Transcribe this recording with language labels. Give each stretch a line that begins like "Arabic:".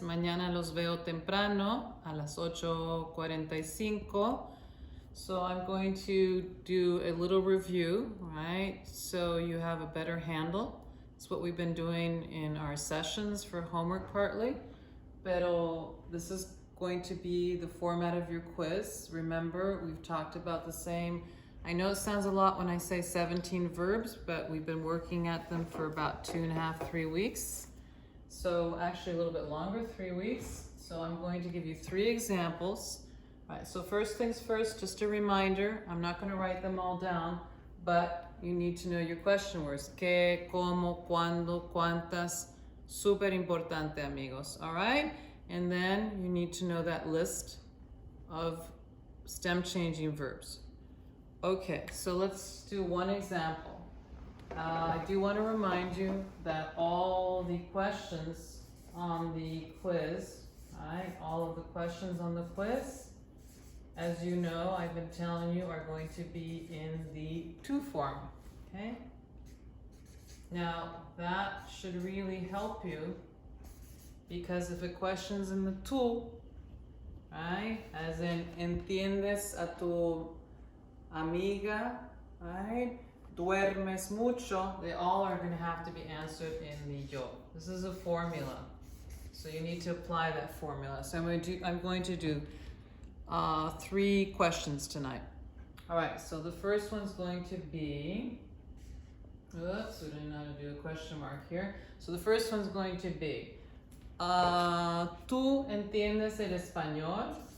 Spanish: Mañana los veo temprano a las 8:45.
English: So I'm going to do a little review, right? So you have a better handle. It's what we've been doing in our sessions for homework partly. Pero this is going to be the format of your quiz. Remember, we've talked about the same. I know it sounds a lot when I say 17 verbs, but we've been working at them for about 2.5, 3 weeks. So actually a little bit longer, 3 weeks. So I'm going to give you 3 examples. All right, so first things first, just a reminder, I'm not going to write them all down, but you need to know your question words.
Spanish: ¿Qué, cómo, cuándo, cuántas? Súper importante, amigos.
English: All right? And then you need to know that list of stem changing verbs. Okay, so let's do one example. I do want to remind you that all the questions on the quiz, right? All of the questions on the quiz, as you know, I've been telling you, are going to be in the to form, okay? Now, that should really help you because if a question's in the to, right? As in,
Spanish: entiendes a tu amiga,
English: right?
Spanish: Duermes mucho,
English: they all are going to have to be answered in the yo. This is a formula, so you need to apply that formula. So I'm going to do 3 questions tonight. All right, so the first one's going to be, oops, we don't know how to do a question mark here. So the first one's going to be,
Spanish: ¿tú entiendes el español?